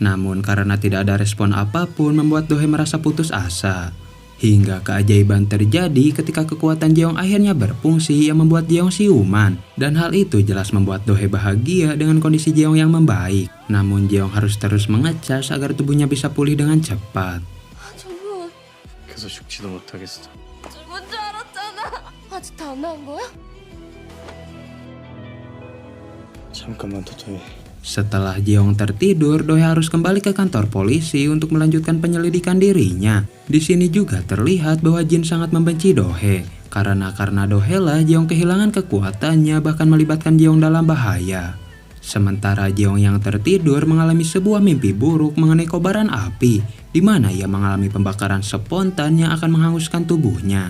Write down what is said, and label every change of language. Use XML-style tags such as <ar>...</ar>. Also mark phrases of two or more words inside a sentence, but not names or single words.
<id>Namun karena tidak ada respon apapun membuat Dohe merasa putus asa. Hingga keajaiban terjadi ketika kekuatan Jeong akhirnya berfungsi yang membuat Jeong siuman. Dan hal itu jelas membuat Dohe bahagia dengan kondisi Jeong yang membaik. Namun Jeong harus terus mengecas agar tubuhnya bisa pulih dengan cepat.</id> <ko>계속 죽지도 못하겠어. 죽은 줄 알았잖아. 아직도 안 나온 거야? 잠깐만 도토미.</ko> <id>Setelah Jeong tertidur, Dohe harus kembali ke kantor polisi untuk melanjutkan penyelidikan dirinya. Di sini juga terlihat bahwa Jin sangat membenci Dohe. Karena Dohe lah Jeong kehilangan kekuatannya bahkan melibatkan Jeong dalam bahaya. Sementara Jeong yang tertidur mengalami sebuah mimpi buruk mengenai kobaran api, di mana ia mengalami pembakaran spontan yang akan menghanguskan tubuhnya.</id>